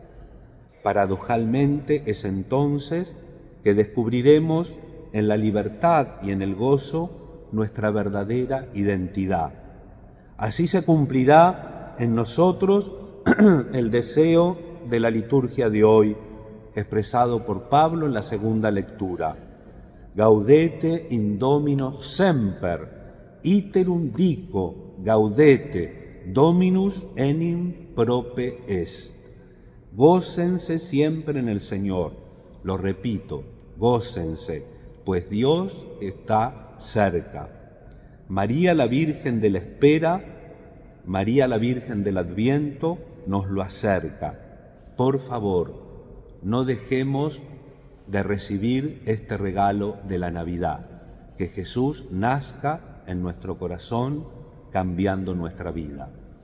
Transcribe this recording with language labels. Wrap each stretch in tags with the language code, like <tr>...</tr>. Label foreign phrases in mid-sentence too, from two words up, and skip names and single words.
<es>Paradojalmente es entonces que descubriremos en la libertad y en el gozo nuestra verdadera identidad. Así se cumplirá en nosotros el deseo de la liturgia de hoy, expresado por Pablo en la segunda lectura.</es> <la>Gaudete in Domino semper, iterum dico, gaudete, Dominus enim prope est.</la> <es>Gócense siempre en el Señor. Lo repito, gócense, pues Dios está cerca. María la Virgen de la Espera, María la Virgen del Adviento nos lo acerca. Por favor, no dejemos de recibir este regalo de la Navidad, que Jesús nazca en nuestro corazón cambiando nuestra vida.</es>